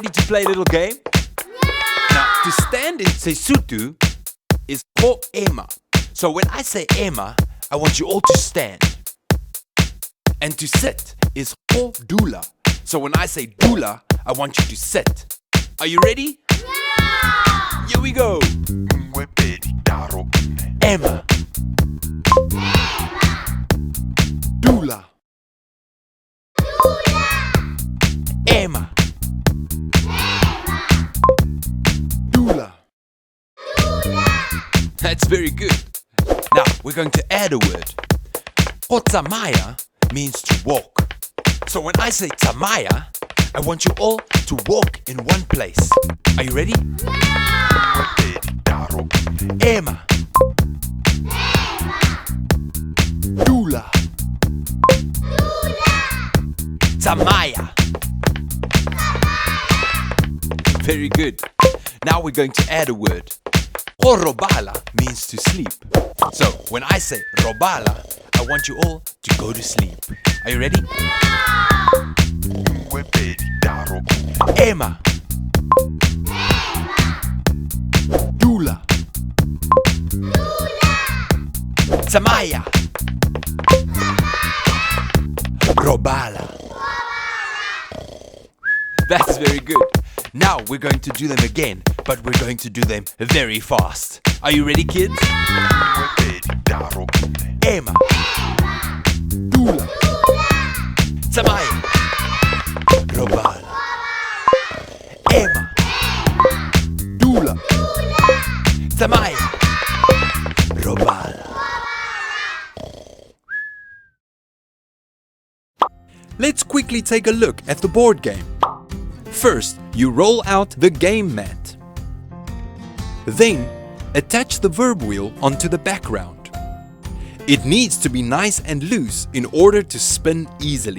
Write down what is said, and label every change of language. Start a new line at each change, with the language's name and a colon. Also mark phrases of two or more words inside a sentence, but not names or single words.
English: play a little game? Now, to stand in Sesotho is
Southern Sotho: ho ema.
English: So when I say ema, I want you all to stand. And to sit is
Southern Sotho: ho dula.
English: So when I say dula, I want you to sit. Are you ready? Yeah! Here we go. Ema. Dula. Ema. Dula. That's very good. Now we're going to add a word. Tsamaya means to walk. So when I say tsamaya, I want you all to walk in one place. Are you ready? Yeah!
Southern Sotho: Ema. Dula.
English: Tsamaya. Very good. Now we're going to add a word. Robala means to sleep. So when I say robala, I want you all to go to sleep. Are you ready? Ema. Dula. Tsamaya. Robala. That's very good. Now we're going to do them again, but we're going to do them very fast. Are you ready, kids? Ema.
Southern Sotho: Dula. Tsamaya. Robala. Ema. Dula. Tsamaya.
English: Robala. Let's quickly take a look at the board game. First, you roll out the game mat. Then, attach the verb wheel onto the background. It needs to be nice and loose in order to spin easily.